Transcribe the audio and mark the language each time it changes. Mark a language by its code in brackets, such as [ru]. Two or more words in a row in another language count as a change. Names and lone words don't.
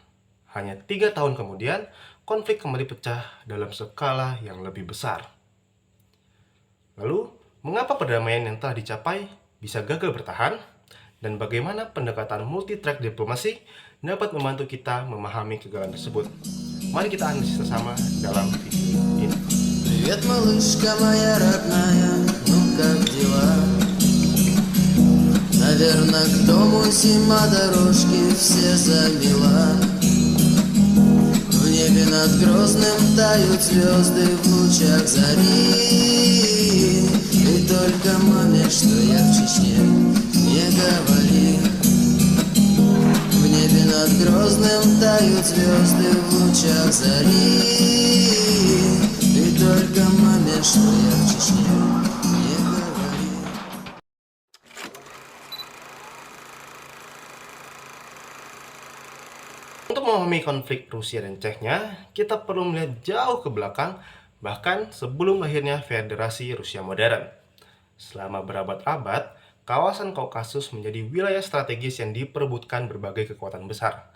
[id] Hanya 3 tahun kemudian, konflik kembali pecah dalam skala yang lebih besar. Lalu, mengapa perdamaian yang telah dicapai bisa gagal bertahan? Dan bagaimana pendekatan multi-track diplomasi dapat membantu kita memahami kegagalan tersebut? Mari kita analisis bersama dalam video ini. [ru] Привет, малышка моя родная, ну как дела? Наверное, к дому зима, дорожки все замела. В небе над Грозным тают звезды в лучах зари. И только маме, что я в Чечне, не говори. В небе над Грозным тают звезды в лучах зари. И только маме, что я в Чечне, не говори. [id] Untuk memahami konflik Rusia dan Chechnya, kita perlu melihat jauh ke belakang, bahkan sebelum lahirnya Federasi Rusia modern. Selama berabad-abad, kawasan Kaukasus menjadi wilayah strategis yang diperebutkan berbagai kekuatan besar.